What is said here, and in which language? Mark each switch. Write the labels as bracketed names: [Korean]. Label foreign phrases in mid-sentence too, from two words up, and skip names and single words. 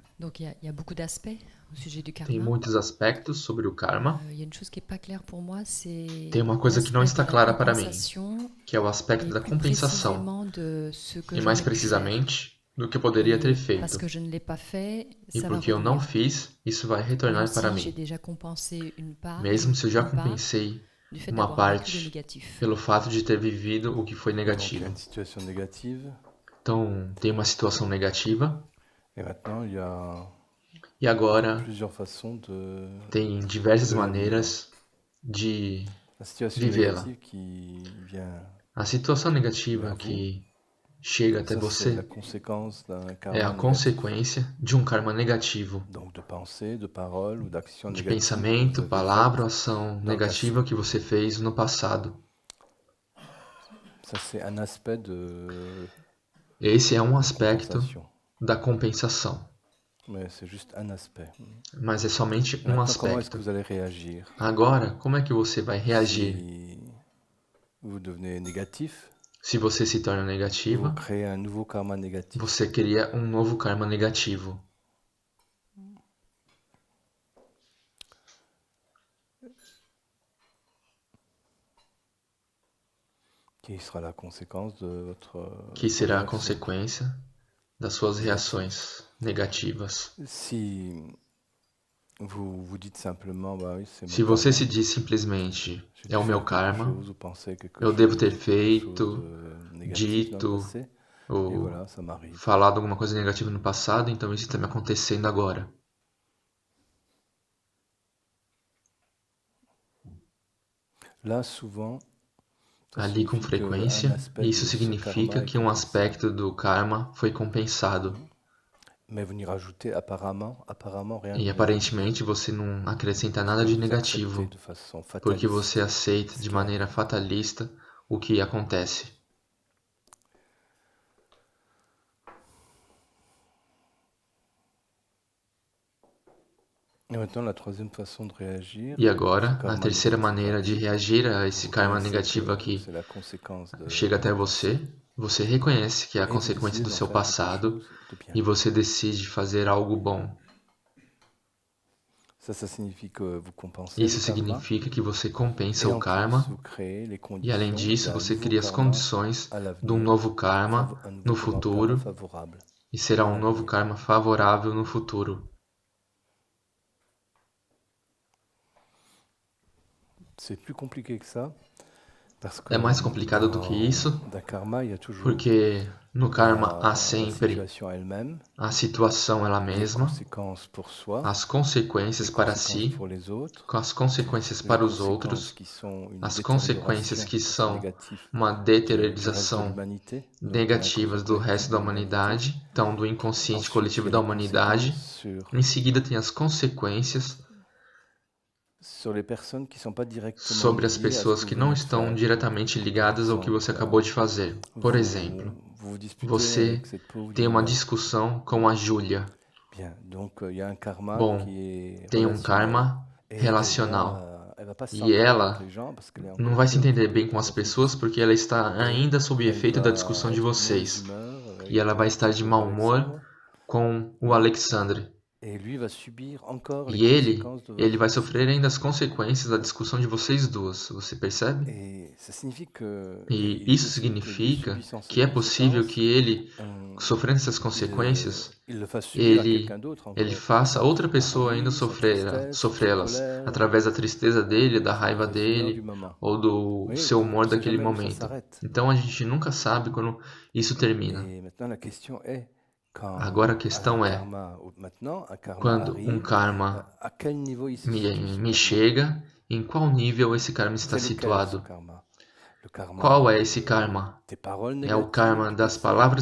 [French] Donc il y a beaucoup d'aspects au sujet du [Portuguese] Tem [French] karma. [Portuguese] muitos aspectos sobre o karma. [French] Il y a une chose qui n'est pas claire pour moi, [Portuguese] Tem [French] c'est [Portuguese] uma coisa que não [French] l'aspect de [Portuguese] está [French] la [Portuguese] clara para mim, [French] compensation [Portuguese] que é o aspecto [French] et [Portuguese] da [French] plus [Portuguese] compensação, [French] précisément de ce que [Portuguese] e mais [French] j'aurais pu faire. [Portuguese] precisamente do que eu poderia ter [French] Et parce [Portuguese] feito. [French] que je ne l'ai pas fait, [Portuguese] E [French] ça va [Portuguese] porque eu não [French] revenir. [Portuguese] fiz, isso vai [French] Même [Portuguese] retornar para [French] si j'ai [Portuguese] mim, [French] déjà compensé [Portuguese] mesmo se eu já [French] une part [Portuguese] compensei [French] du fait [Portuguese] uma [French] d'avoir vécu le [Portuguese] parte [French] négatif. [Portuguese] pelo fato de ter vivido o que foi [French] Donc il y a [Portuguese] negativo. [French] une situation négative. [Portuguese] Então, tem uma situação negativa, [French] Et maintenant, il y a [Portuguese] e agora [French] plusieurs façons [Portuguese] tem diversas [French] de la vivre. [Portuguese] maneiras de [French] La situation [Portuguese] vivê-la. [French] négative qui vient [Portuguese] A situação negativa [French] vers vous, [Portuguese] que chega até [French] ça c'est la [Portuguese] você [French] conséquence d'un [Portuguese] é a [French] karma négatif. [Portuguese] consequência de um karma negativo, [French] Donc de pensée, de parole ou d'action [Portuguese] de [French] négative que vous [Portuguese] pensamento, [French] avez faite [Portuguese] palavra ou ação [French] dans le passé. [Portuguese] negativa que você fez no passado. [French] Ça c'est un aspect de [Portuguese] Esse é um [French] la [Portuguese] aspecto [French] compensation. [Portuguese] da compensação, [French] Mais c'est juste un aspect. [Portuguese] mas é somente [French] Et [Portuguese] um [French] maintenant, comment est-ce que [Portuguese] aspecto. [French] vous allez réagir [Portuguese] Agora, como é que você vai reagir? [French] si vous devenez négatif? [Portuguese] Se você se torna [French] Vous [Portuguese] negativa, [French] créez un nouveau karma négatif. [Portuguese] você cria um novo karma negativo. [French] Qui sera la conséquence de [Portuguese] Que [French] vos [Portuguese] será a [French] réactions. [Portuguese] consequência das suas reações negativas. [French] Si vous vous dites simplement, bah oui, c'est mon [Portuguese] Se você [French] karma, [Portuguese] se diz simplesmente, [French] j'ai [Portuguese] é [French] dû [Portuguese] o meu [French] faire quelque [Portuguese] karma, [French] chose ou penser quelque [Portuguese] eu devo ter [French] chose [Portuguese] feito, [French] de négatif dans le [Portuguese] dito, [French] passé, et [Portuguese] ou [French] voilà, ça m'arrive. [Portuguese] falado alguma coisa negativa no passado, então isso está me acontecendo agora. [French] Là, souvent, ça [Portuguese] Ali com [French] signifie qu'un [Portuguese] frequência, [French] aspect [Portuguese] isso [French] de ce [Portuguese] significa [French] karma est [Portuguese] que um [French] compensé. [Portuguese] aspecto do karma foi compensado. [French] Mais vous n'y rajoutez apparemment rien [Portuguese] E [French] de négatif. [Portuguese] aparentemente você não acrescenta [French] Parce [Portuguese] nada [French] que [Portuguese] de [French] vous acceptez [Portuguese] negativo, [French] de façon [Portuguese] porque você [French] fataliste [Portuguese] aceita [French] ce [Portuguese] de [French] qui [Portuguese] maneira [French] arrive. [Portuguese] fatalista o que acontece. [French] Et maintenant, la troisième façon de réagir, [Portuguese] E [French] ce [Portuguese] agora, a [French] karma [Portuguese] terceira [French] négatif [Portuguese] maneira de [French] arrive, [Portuguese] reagir a esse [French] vous [Portuguese] karma [French] reconnaissez [Portuguese] negativo [French] que [Portuguese] que [French] c'est la conséquence [Portuguese] chega até [French] du passé, [Portuguese] você reconhece que é a [French] et vous [Portuguese] consequência [French] décidez [Portuguese] do [French] d'en [Portuguese] seu [French] faire quelque [Portuguese] passado [French] chose de bien. [Portuguese] e você decide fazer algo bom. [French] Ça signifie que vous compensez le [Portuguese] Isso [French] karma, [Portuguese] significa que você compensa [French] et [Portuguese] o [French] en plus, [Portuguese] karma [French] vous créez les [Portuguese] e, além [French] conditions [Portuguese] disso, [French] d'un [Portuguese] você [French] nouveau [Portuguese] cria as [French] karma [Portuguese] condições [French] à [Portuguese] de um [French] l'avenir, [Portuguese] novo karma [French] un nouveau [Portuguese] no [French] karma [Portuguese] futuro [French] favorable [Portuguese] e será [French] à [Portuguese] um novo [French] l'avenir. [Portuguese] karma favorável no futuro. [French] C'est plus compliqué que ça, parce que [Portuguese] É mais complicado do que isso, [French] dans karma, il y a toujours [Portuguese] porque no karma há [French] la [Portuguese] sempre [French] situation elle-même, [Portuguese] a situação ela [French] les [Portuguese] mesma, [French] conséquences pour soi, [Portuguese] as consequências [French] les [Portuguese] para [French] conséquences [Portuguese] si, [French] pour les autres, [Portuguese] com as consequências [French] les [Portuguese] para os [French] conséquences [Portuguese] outros, [French] qui sont une [Portuguese] as consequências [French] détérioration [Portuguese] que [French] assez [Portuguese] são [French] négative [Portuguese] uma [French] du reste de [Portuguese] deteriorização [French] l'humanité, donc de [Portuguese] negativas [French] l'inconscient [Portuguese] do [French] collectif [Portuguese] resto [French] de [Portuguese] da [French] l'humanité. [Portuguese] humanidade, então do inconsciente [French] Ensuite, il y [Portuguese] coletivo [French] a [Portuguese] da [French] les [Portuguese] humanidade. [French] conséquences [Portuguese] Em seguida tem as consequências [French] sur les personnes qui ne sont pas directement [Portuguese] sobre as [French] liées à ce [Portuguese] pessoas [French] que [Portuguese] que [French] vous [Portuguese] não [French] venez de [Portuguese] estão [French] faire. [Portuguese] diretamente [French] Par [Portuguese] ligadas ao que você [French] exemple, [Portuguese] acabou de fazer. Por exemplo, [French] vous disputez [Portuguese] você [French] avec cette pauvre [Portuguese] tem uma [French] Yulia. [Portuguese] discussão com a Júlia. [French] Bien, donc il y a un karma [Portuguese] Bom, [French] qui est [Portuguese] tem um [French] relationnel [Portuguese] karma [French] et [Portuguese] relacional. [French] elle va pas [Portuguese] E [French] s'entendre avec [Portuguese] ela [French] les gens parce qu'elle est [Portuguese] não [French] encore [Portuguese] vai se [French] prise [Portuguese] entender [French] dans [Portuguese] bem com [French] l'état [Portuguese] as pessoas [French] fataliste [Portuguese] porque ela está [French] et [Portuguese] ainda sob [French] elle [Portuguese] efeito da [French] va [Portuguese] discussão de [French] être de mauvaise [Portuguese] vocês. [French] humeur [Portuguese] E ela [French] avec [Portuguese] vai estar de [French] ce [Portuguese] mau humor [French] Alexandre [Portuguese] com o Alexandre. [French] et lui va subir encore les [Portuguese] E [French] conséquences de [Portuguese] ele [French] votre [Portuguese] vai [French] dispute. [Portuguese] sofrer ainda as consequências da discussão de vocês duas. Você percebe? [French] Et ça signifie que, et [Portuguese] E [French] il est [Portuguese] isso [French] possible que lui [Portuguese] significa [French] subissant ces [Portuguese] que é possível que [French] conséquences, [Portuguese] ele, [French] on- [Portuguese] sofrendo essas consequências, [French] il le fasse subir à [Portuguese] ele [French] quelqu'un d'autre [Portuguese] ele [French] encore. [Portuguese] faça outra [French] Par [Portuguese] pessoa ainda [French] lui, sa tristesse, sa [Portuguese] sofrê-las [French] colère, [Portuguese] através da tristeza dele, da [French] sa [Portuguese] raiva [French] mauvaise humeur du [Portuguese] dele [French] moment. [Portuguese] ou do [French] Oui, [Portuguese] seu [French] on [Portuguese] humor [French] ne sait [Portuguese] daquele [French] jamais où ça [Portuguese] momento. [French] s'arrête. [Portuguese] Então a gente nunca sabe quando isso termina. [French] Et maintenant, la question est, [Portuguese] Agora a [French] quand un [Portuguese] questão é, [French] karma, maintenant, un karma [Portuguese] quando um [French] arrive, [Portuguese] karma [French] à quel niveau il se situe ce [Portuguese] me [French] karma? [Portuguese] chega, em qual nível esse karma está [French] C'est lequel ce [Portuguese] situado? [French] karma? Le [Portuguese] Qual [French] karma [Portuguese] é esse karma? [French] des paroles [Portuguese] É o [French] négatives [Portuguese] karma [French] du [Portuguese] das [French] passé, [Portuguese] palavras